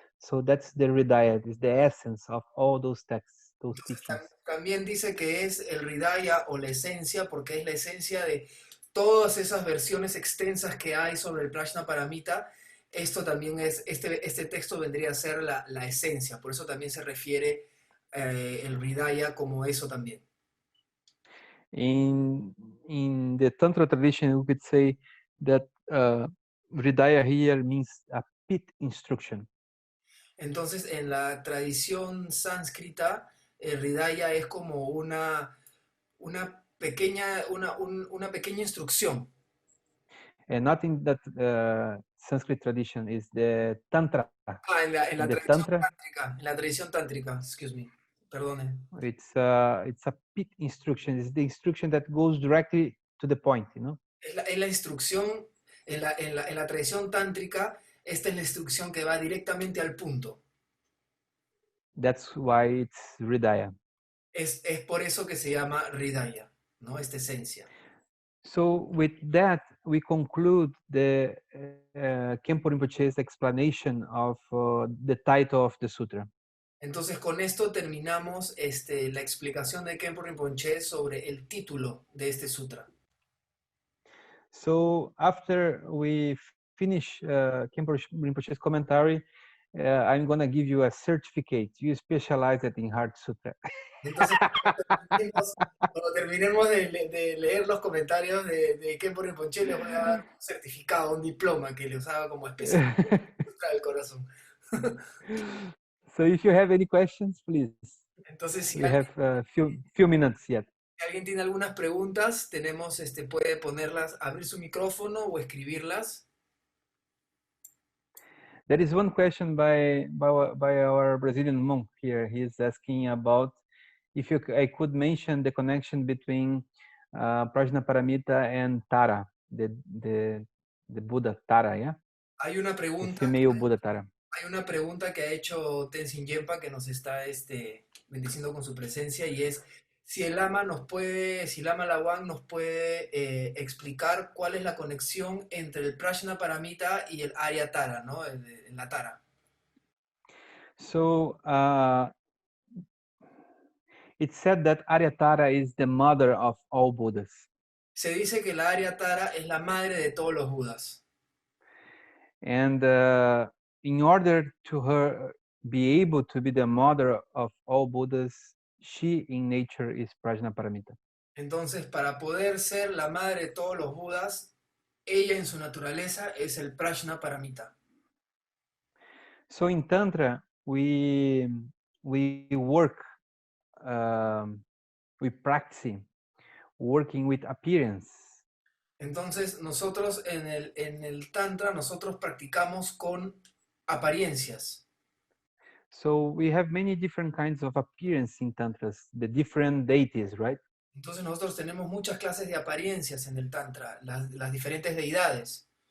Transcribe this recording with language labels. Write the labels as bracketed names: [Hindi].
[English] So that's the Hridaya, it's the essence of all those texts, those teachings. [Spanish] También dice que es el Hridaya o la esencia, porque es la esencia de todas esas versiones extensas que hay sobre el Prajnaparamita. Esto también es, este texto vendría a ser la esencia, por eso también se refiere el Hridaya como eso también. [English] In the Tantra tradition, we could say that Hridaya here means a pit instruction. [Spanish] Entonces, en la tradición sánscrita, el Hridaya es como una pequeña instrucción. [English] And not in that Sanskrit tradition is the Tantra. [Spanish] En la [English] In the [Spanish] tradición [English] Tantra, [Spanish] tántrica, en la tradición tántrica, [English] excuse me, [Spanish] perdone. [English] it's a pit instruction. It's the instruction that goes directly to the point, you know. [Spanish] Es la instrucción, en la tradición tántrica, esta es la instrucción que va directamente al punto. That's why it's Hridaya. Es por eso que se llama Hridaya, ¿no? Esta esencia. [English] So with that, we conclude the Khenpo Rinpoche's explanation of the title of the sutra. [Spanish] Entonces, con esto terminamos la explicación de Khenpo Rinpoche sobre el título de este sutra. [English] So after we finish Khenpo Rinpoche's commentary, I'm going to give you a certificate. You specialize it in Heart Sutra. [Spanish] Entonces, cuando terminemos de leer los comentarios de Khenpo Rinpoche, les voy a dar un certificado, un diploma que les haga como especialista en el Sutra del Corazón. [English] So if you have any questions, please. [Spanish] Entonces, si [English] We have a few minutes yet. [Spanish] alguien tiene algunas preguntas, tenemos, puede ponerlas, abrir su micrófono o escribirlas. [English] There is one question by our Brazilian monk here. He's asking about if I could mention the connection between Prajnaparamita and Tara, the Buddha Tara, yeah? [Spanish] Hay una [English] The [Spanish] pregunta, [English] female Buddha Tara. [Spanish] hay una pregunta que ha hecho Tenzin Yempa que nos está bendiciendo con su presencia y es si el Lama si Lama Lhawang nos puede explicar cuál es la conexión entre el Prajnaparamita y el Arya Tara, ¿no? La Tara. [English] So it's said that Arya Tara is the mother of all Buddhas. [Spanish] Se dice que la Arya Tara es la madre de todos los Budas. [English] And in order to her be able to be the mother of all Buddhas, she in nature is Prajnaparamita. [Spanish] Entonces, para poder ser la madre de todos los Budas, ella en su naturaleza es el Prajnaparamita. [English] So in Tantra, we work, we practice working with appearance. [Spanish] Entonces, nosotros en el Tantra, nosotros practicamos con apariencias. [English] So we have many different kinds of appearance in Tantras, the different deities, right? [Spanish] Entonces, nosotros tenemos muchas clases de apariencias en el Tantra, las diferentes deidades.